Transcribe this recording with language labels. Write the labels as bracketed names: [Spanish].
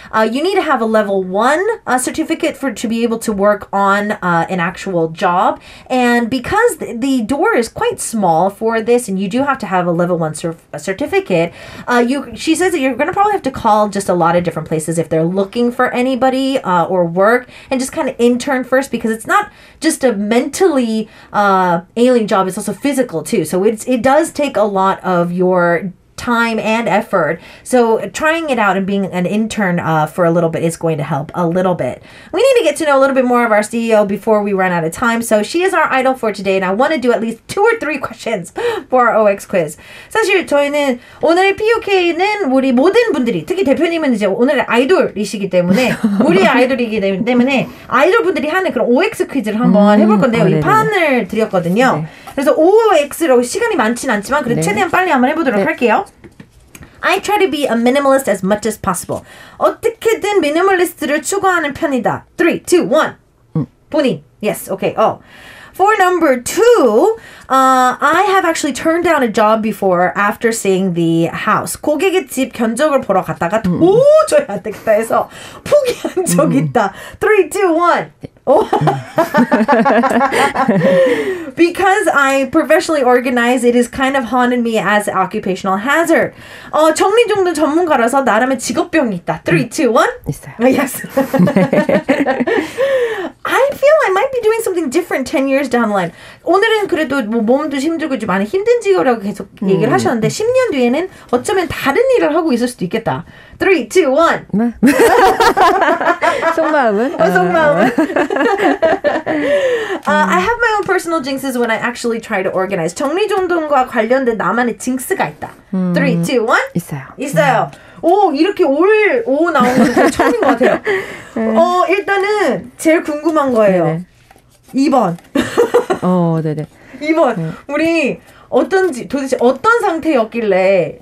[English] You need to have a level 1 certificate to be able to work on an actual job, and because the door is quite small for this and you do have to have a level 1 certificate, she says that you're going to probably have to call just a lot of different places if they're looking for anybody or work, and just kind of intern first, because it's not just a mentally alien job, it's also physical too, so it does take a lot of your time and effort. So trying it out and being an intern for a little bit is going to help a little bit. We need to get to know a little bit more of our CEO before we run out of time. So she is our idol for today, and I want to do at least 2 or 3 questions for our OX quiz. [Korean] 사실 저희는 오늘 POK는 우리 모든 분들이, 특히 대표님은 이제 오늘 아이돌이시기 때문에 우리 아이돌이기 때문에 아이돌 분들이 하는 그런 OX 퀴즈를 한번 해볼 건데요. 이 판을 드렸거든요. 네. 그래서 OX로 시간이 많진 않지만 그래도 최대한 빨리 한번 해보도록 할게요. [English] I try to be a minimalist as much as possible. [Korean] 어떻게든 미니멀리스트를 추구하는 편이다. 3, 2, 1. 본인. [English] Yes. Okay. For number 2, I have actually turned down a job before after seeing the house. [Korean] 고객의 집 견적을 보러 갔다가 도저히 안 되겠다 해서 포기한 적이 있다. 3, 2, 1. [English] Because I professionally organize, it is kind of haunted me as an occupational hazard. [Korean] 정리정돈 전문가라서 나름의 직업병이 있다. 3, 2, 1. 있어요. [English] Yes. I feel I might be doing something different 10 years down the line. [Korean] 오늘은 그래도 뭐 몸도 힘들고 좀 많이 힘든 직업이라고 계속 얘기를 하셨는데 10년 뒤에는 어쩌면 다른 일을 하고 있을 수도 있겠다. 3, 2, 1. 속마음은? 속마음은? [English] I have my own personal jinxes when I actually try to organize. [Korean] 정리정돈과 관련된 나만의 징스가 있다. 3, 2, 1. 있어요. 오, 이렇게 오 나온 건 처음인 것 같아요. 일단은 제일 궁금한 거예요. 네네. 2번. 네네. 2번. 우리 도대체 어떤 상태였길래.